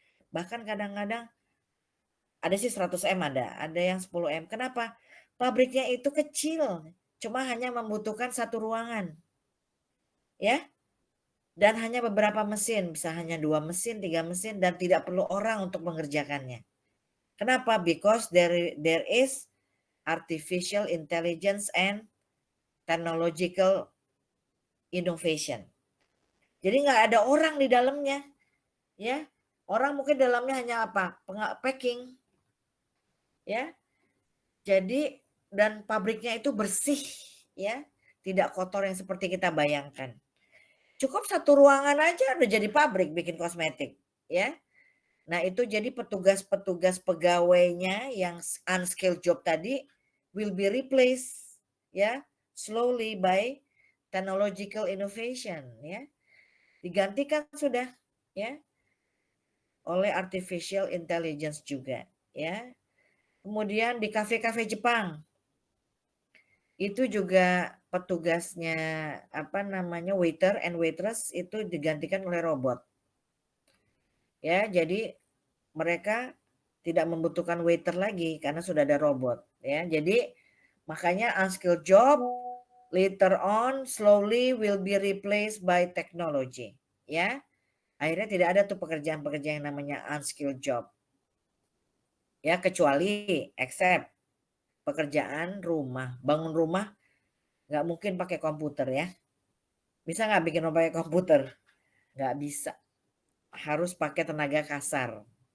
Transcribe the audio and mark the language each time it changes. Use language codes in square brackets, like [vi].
[id] Bahkan kadang-kadang ada sih 100 M ada yang 10 M. Kenapa? Pabriknya itu kecil, cuma hanya membutuhkan satu ruangan. Ya. Dan hanya beberapa mesin, bisa hanya 2 mesin, 3 mesin dan tidak perlu orang untuk mengerjakannya. Kenapa? [en] Because there is artificial intelligence and technological innovation. [id] Jadi nggak ada orang di dalamnya, ya. Orang mungkin dalamnya hanya apa? Packing, ya. Jadi dan pabriknya itu bersih, ya, tidak kotor yang seperti kita bayangkan. Cukup satu ruangan aja udah jadi pabrik bikin kosmetik, ya. Nah itu jadi petugas-petugas pegawainya yang [en] unskilled job [id] tadi [en] will be replaced, [id] ya, [en] slowly by technological innovation, [id] ya. Digantikan sudah, ya, oleh artificial intelligence juga, ya. Kemudian di kafe-kafe Jepang itu juga petugasnya apa namanya [en] waiter and waitress [id] itu digantikan oleh robot. Ya, jadi mereka tidak membutuhkan waiter lagi karena sudah ada robot, ya. Jadi makanya [en] unskilled job later on slowly will be replaced by technology, ya. [id] Akhirnya tidak ada tuh pekerjaan-pekerjaan yang namanya unskilled job. Ya, kecuali except pekerjaan rumah, bangun rumah nggak mungkin pakai komputer ya. Bisa nggak bikin rumah pakai komputer? Nggak bisa. Harus pakai tenaga kasar.